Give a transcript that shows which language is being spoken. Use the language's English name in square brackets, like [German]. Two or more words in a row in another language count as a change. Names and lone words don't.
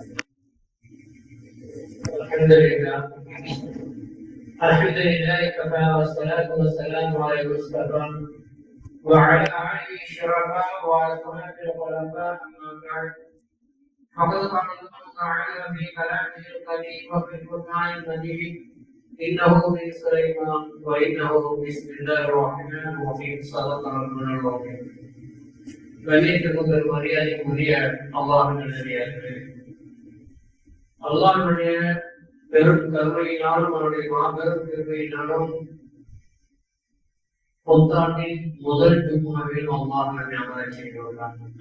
[Arabic] الحمد لله كفى والصلاة والسلام على المصطفى وعلى آله الشرفاء وأصحابه الخلفاء أما بعد فقد قال الله تعالى في كلامه القديم وفي القرآن المجيد إنه من سليمان وإنه بسم الله الرحمن الرحيم صدق ربنا العظيم. [Tamil] கண்ணியத்திற்குரிய மரியாதைக்குரிய அல்லாஹ்வினுடைய பெரும் கருணையினாலும் அவருடைய மாபெரும் கிருபையினாலும் புத்தாண்டின் முதல் ஜும்மாவில் அல்லாஹ் அமர செய்துள்ளார்.